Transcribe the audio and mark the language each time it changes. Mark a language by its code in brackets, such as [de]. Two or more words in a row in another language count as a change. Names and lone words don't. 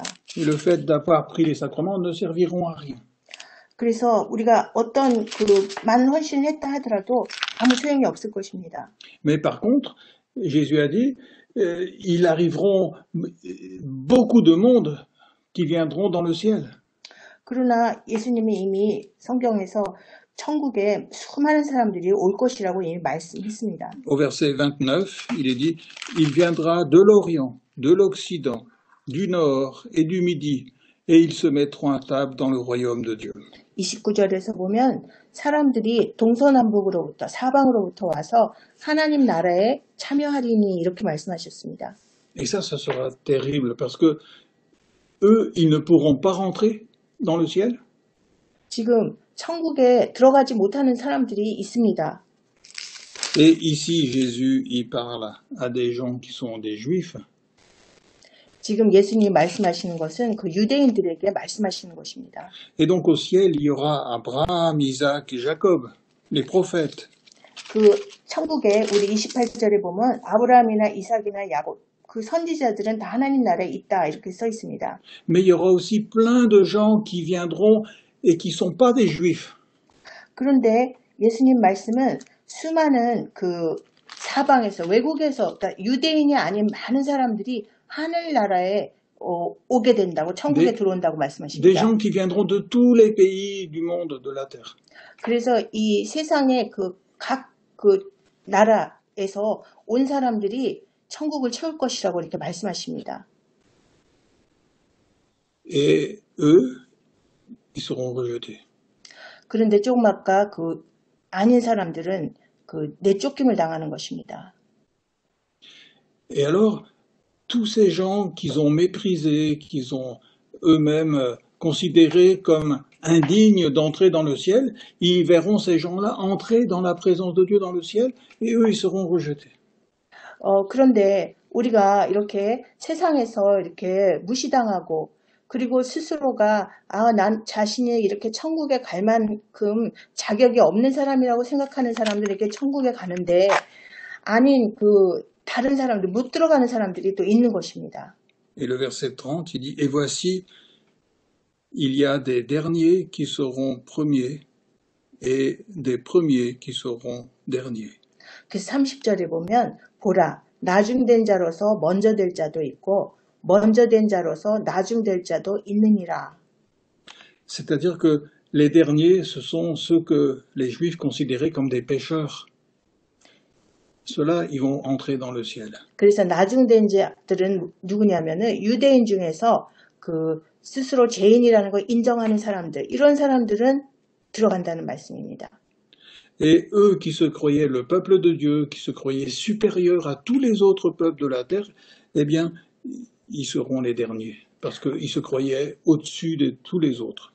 [fr] Et le fait d'avoir pris les sacrements ne serviront à rien. [ko] 그래서 우리가 어떤 그 많은 헌신을 했다 하더라도 아무 소용이 없을 것입니다. [fr] Mais par contre, Jésus a dit, il arriveront beaucoup de monde qui viendront dans le ciel. [ko] 그러나 예수님이 이미 성경에서 천국에 수많은 사람들이 올 것이라고 이미 말씀했습니다. [fr] Au verset 29, il est dit, il viendra de l'Orient, de l'Occident, du Nord et du Midi, et ils se mettront à table dans le royaume de Dieu. [ko] 29절에서 보면 사람들이 동서남북으로부터 사방으로부터 와서 하나님 나라에 참여하리니 이렇게 말씀하셨습니다. [fr] Et ça sera terrible parce que eux, ils ne pourront pas rentrer dans le ciel. [ko] 지금 천국에 들어가지 못하는 사람들이 있습니다. [fr] Et ici, Jésus, il parle à des gens qui sont des juifs. [ko] 지금 예수님이 말씀하시는 것은 그 유대인들에게 말씀하시는 것입니다. [fr] Et donc au ciel, il y aura Abraham, Isaac et Jacob, les prophètes. [ko] 그 천국에 우리 28절에 보면 아브라함이나 이삭이나 야곱 그 선지자들은 다 하나님 나라에 있다 이렇게 써 있습니다. [fr] Mais il y aura aussi plein de gens qui viendront et qui ne sont pas des juifs. [ko] 그런데 예수님 말씀은 수많은 그 사방에서 외국에서 그러니까 유대인이 아닌 많은 사람들이 하늘나라에 오게 된다고 천국에 들어온다고 [fr] Des [ko] 말씀하십니다. [fr] gens qui viendront de tous les pays du monde, de la terre. [ko] 그래서 이 세상의 그 각 그 나라에서 온 사람들이 천국을 채울 것이라고 이렇게 말씀하십니다. [fr] Et eux, ils seront rejetés. [ko] 그런데 조금 아까 그 아닌 사람들은 그 내쫓김을 당하는 것입니다. [fr] Et alors, tous ces gens qu'ils ont méprisés, qu'ils ont eux-mêmes considérés comme indignes d'entrer dans le ciel, ils verront ces gens-là entrer dans la présence de Dieu dans le ciel, et eux, ils seront rejetés. [ko] 그런데 우리가 이렇게 세상에서 이렇게 무시당하고 그리고 스스로가 난 자신이 이렇게 천국에 갈 만큼 자격이 없는 사람이라고 생각하는 사람들에게 천국에 가는데 아닌 그 다른 사람들 못 들어가는 사람들이 또 있는 것입니다. [fr] Et le verset 30, il dit, et voici, il y a des derniers qui seront premiers et des premiers qui seront derniers. [ko] 그래서 30절에 보면 보라 나중된 자로서 먼저 될 자도 있고 먼저 된 자로서 나중될 자도 있느니라. [fr] C'est-à-dire que les derniers, ce sont ceux que les Juifs considéraient comme des pécheurs. ceux-là, ils vont entrer dans le ciel. [ko] 그래서 나중된 자들은 누구냐면은 유대인 중에서 그 스스로 죄인이라는 걸 인정하는 사람들, 이런 사람들은 들어간다는 말씀입니다. [fr] Et eux qui se croyaient le peuple de Dieu, qui se croyaient supérieurs à tous les autres peuples de la terre, eh bien, ils seront les derniers, parce qu'ils se croyaient au-dessus de tous les autres.